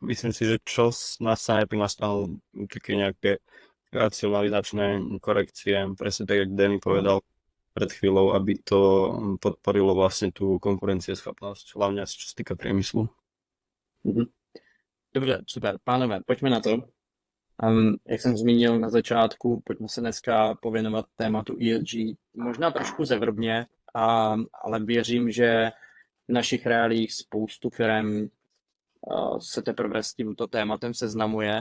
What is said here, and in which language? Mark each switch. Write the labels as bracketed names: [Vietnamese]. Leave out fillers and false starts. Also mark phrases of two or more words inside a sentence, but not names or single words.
[Slovak] Myslím si, že čo nastane, tak nastanú také nejaké racionalizačné korekcie. Presne tak, jak Danny povedal pred chvíľou, aby to podporilo vlastne tú konkurencieschopnosť, hlavne čo sa týka priemyslu. [Czech] Dobře, super. Pánové, pojďme na to. Jak jsem zmínil na začátku, pojďme se dneska pověnovat tématu ESG. Možná trošku zevrubně, ale věřím, že v našich reálích spoustu firm se teprve s tímto tématem seznamuje.